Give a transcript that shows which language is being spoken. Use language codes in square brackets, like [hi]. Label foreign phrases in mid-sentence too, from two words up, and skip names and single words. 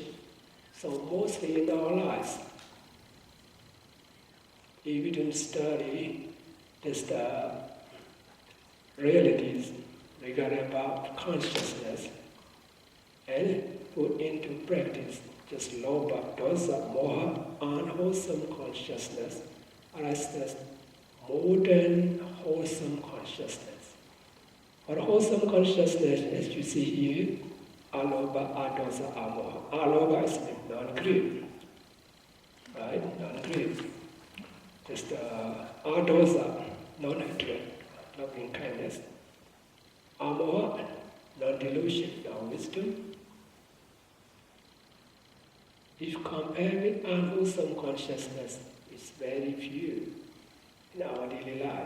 [en] So mostly in our lives, if we don't study just the realities regarding about consciousness and put into practice just [pi] lobha, dosa, moha, [en] unwholesome consciousness, just more than wholesome consciousness. For wholesome consciousness, as you see here, [pi] alobha, adosa, amoha. [en] Alobha is non-greed, right? Non-greed. Just adosa, non-hatred, loving kindness. Amoha, non-delusion, non-wisdom. If you compare with unwholesome consciousness, it's very few in our daily lives.